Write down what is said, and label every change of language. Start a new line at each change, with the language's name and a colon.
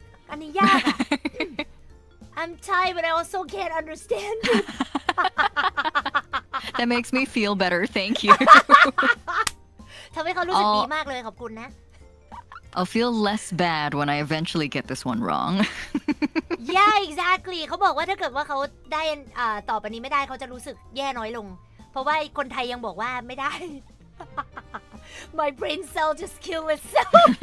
Thai: อันนี้ยากอะ
English: I'm Thai, but I also can't understand it. That makes me feel better. Thank you.
Thai: ทำให้เขารู้สึกดีมากเลยขอบคุณนะ
English: I'll feel less bad when I eventually get this one wrong. Yeah, exactly
Thai: เขาบอกว่าถ้าเกิดว่าเขาได้ตอบอันนี้ไม่ได้เขาจะรู้สึกแย่น้อยลง เพราะว่าคนไทยยังบอกว่าไม่ได้
English: My brain cell just kill itself.